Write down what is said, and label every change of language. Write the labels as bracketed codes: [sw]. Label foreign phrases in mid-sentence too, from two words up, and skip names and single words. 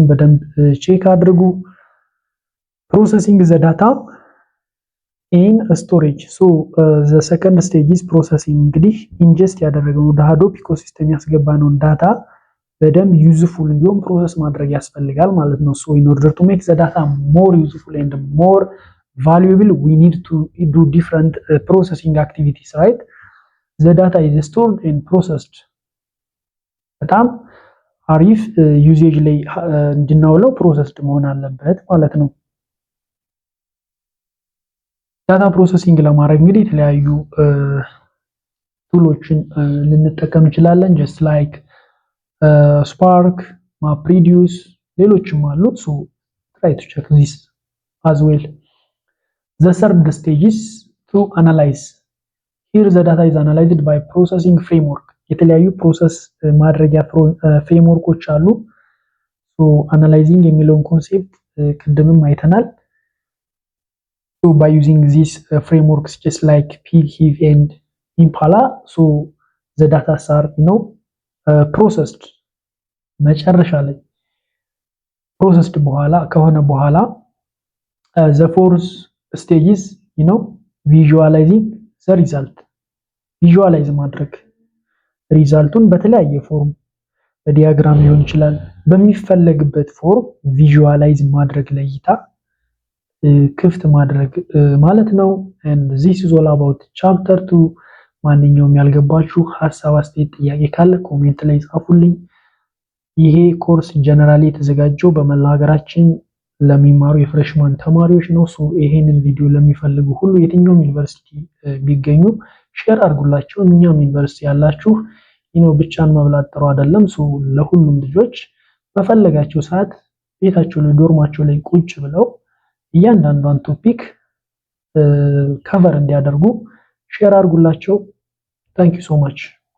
[am] በደንብ ቼክ አድርጉ [en] processing the data in storage so the second stage is processing እንግዲህ ingest ያደረገው [am] ወደ Hadoop ecosystem ያስገባነው ዳታ በደንብ ዩዝፉል እንዲሆን ፕሮሰስ ማድረግ ያስፈልጋል ማለት ነው [en] so in order to make the data more useful and more valuable we need to do different processing activities right the data is stored and processed [am] በጣም አሪፍ ዩዜጅ ላይ እንድናውለው ፕሮሰስድ መሆን አለበት ማለት ነው ዳታ ፕሮሰሲንግ ለማድረግ እንግዲህ የተለያዩ ቱሎችን ልንጠቀም እንችላለን [en] just like Spark MapReduce [am] ሌሎችም አሉ [en] so try to check this as well the third stage is to analyze here the data is analyzed by processing framework [am] የተለያዩ ፕሮሰስ ማድረጊያ ፍሬምወርኮች አሉ። አናላይዚንግ የሚለውን ኮንሴፕት ቅድምም አይተናል። [en] by using these frameworks just like pig, hive and impala, so the data are processed [am] መጨረሻ ላይ [en] processed [am] በኋላ ከሆነ በኋላ [en] the fourth stage is visualizing the result [am] visualize ማድረግ ሪዛልቱን በተለያየ ፎርም በዲያግራም ሊሆን ይችላል በሚፈለግበት ፎርም ቪዥዋላይዝ ማድረግ ለይታ ክፍት ማድረግ ማለት ነው። and [en] this is all about chapter 2 [am] ማንኛውም ያልገባችሁ ሐሳብ አስተያየት ጥያቄ ካለ ኮሜንት ላይ ጻፉልኝ። ይሄ ኮርስ ጀነራሊ የተዘጋጀው በመላ ሀገራችን ለሚማሩ የፍሬሽማን ተማሪዎች ነው። ይሄንን ቪዲዮ ለሚፈልጉ ሁሉ የትኛውም ዩኒቨርሲቲ ቢገኙ ሼር አድርጉላቸው። እኛም ዩኒቨርሲቲ ያላችሁ ብቻን መብላት ጥሩ አይደለም። ለሁሉም ልጆች በፈለጋቸው ሰዓት ቤታቸው ላይ ዶርማቸው ላይ ቁጭ ብለው እያንዳንዷን ቶፒክ ከቨር እንዲያደርጉ ሼር አድርጉላቸው። [en] thank you so much